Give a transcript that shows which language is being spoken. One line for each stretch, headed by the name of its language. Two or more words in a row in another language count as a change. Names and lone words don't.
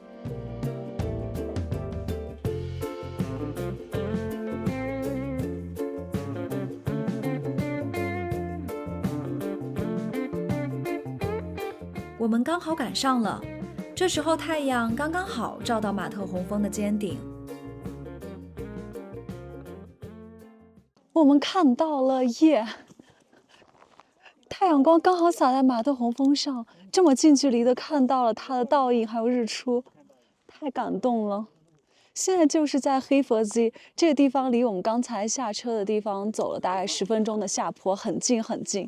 Chinese: 我們剛好趕上了，這時候太陽剛剛好照到馬特洪峰的尖頂。我們看到了耶！太陽光剛好灑在馬特洪峰上，這麼近距離的看到了它的倒影，還有日出，太感動了。現在就是在 Heathersea 這個地方，離我們剛才下車的地方走了大概10分鐘的下坡，很近很近。